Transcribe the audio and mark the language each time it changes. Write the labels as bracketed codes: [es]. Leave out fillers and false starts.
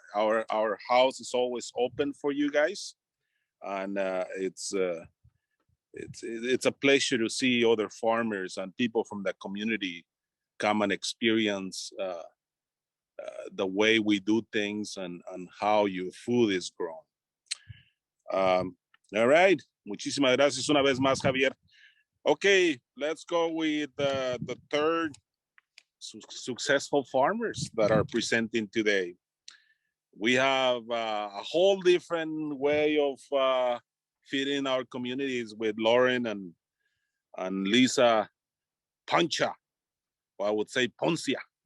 [en] Our house is always open for you guys, and it's a pleasure to see other farmers and people from the community come and experience the way we do things and how your food is grown. All right, [es] muchísimas gracias una vez más, Javier. [en] Okay, let's go with the third successful farmers that are presenting today. We have a whole different way of feeding our communities with Loren and Lisa Poncia, or I would say Poncia.